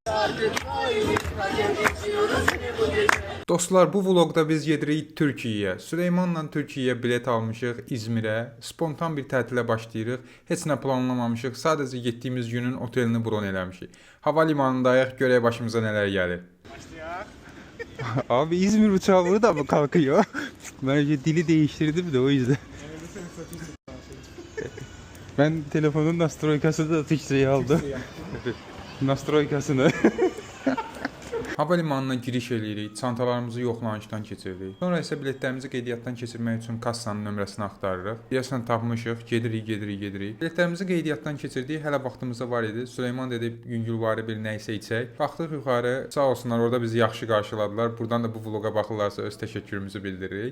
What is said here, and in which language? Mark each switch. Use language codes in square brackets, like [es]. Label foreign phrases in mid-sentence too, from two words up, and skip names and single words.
[az] Dostlar, bu vlogda biz gedirik Türkiyəyə. Süleymanla Türkiyəyə bilet almışıq İzmirə. Spontan bir tətilə başlayırıq. Heç nə planlamamışıq. Sadəcə getdiyimiz günün otelini bron eləmişik. Hava limanındayıq. Görək başımıza nələr gəlir. [tr] Abi İzmir uçağı burada mı kalkıyor? Bence dili değiştirdim de o yüzden. Ben telefonun nastroykasını da Türkçe'ye aldım. Nastroykasını. [az] Hava limanına giriş eləyirik. Çantalarımızı yoxlanışdan keçiririk. Sonra isə biletlərimizi qeydiyyatdan keçirmək üçün kassanın nömrəsini axtarırıq. Deyəsən tapmışıq. Gedirik. Biletlərimizi qeydiyyatdan keçirdik. Hələ vaxtımız da var idi. Süleyman dedi yüngülvari bir nə isə içək. Baxdıq yuxarı. Sağ olsunlar, orada bizi yaxşı qarşıladılar. Buradan da bu vloqa baxırlarsa öz təşəkkürümüzü bildiririk.